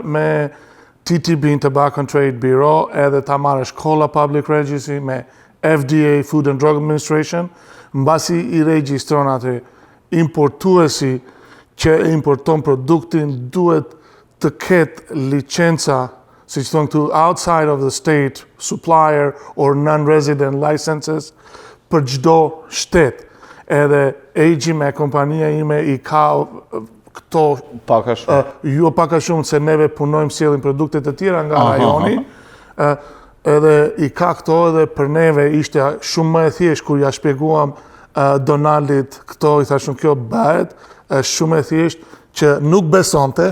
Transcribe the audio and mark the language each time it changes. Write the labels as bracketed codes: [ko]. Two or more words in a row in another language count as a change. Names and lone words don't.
[sq] me TTB, Tobacco and Trade Bureau, edhe ta marrësh kolla Public Registry me FDA, Food and Drug Administration, mbasi i regjistron atë importuesi që importon produktin duhet të ketë licenca, si që thonë këtu, [en] outside of the state, supplier or non-resident licenses, [sq] për çdo shtet. Edhe AG me kompania ime i ka këto Paka shumë. Jo paka shumë, se neve punojmë sjellin produkte të tjera nga rajoni. Edhe i ka këto edhe për neve ishte shumë më e thjeshtë kur ja shpjeguam Donaldit këto, i thashun kjo bëhet, është shumë e thjeshtë që nuk besonte.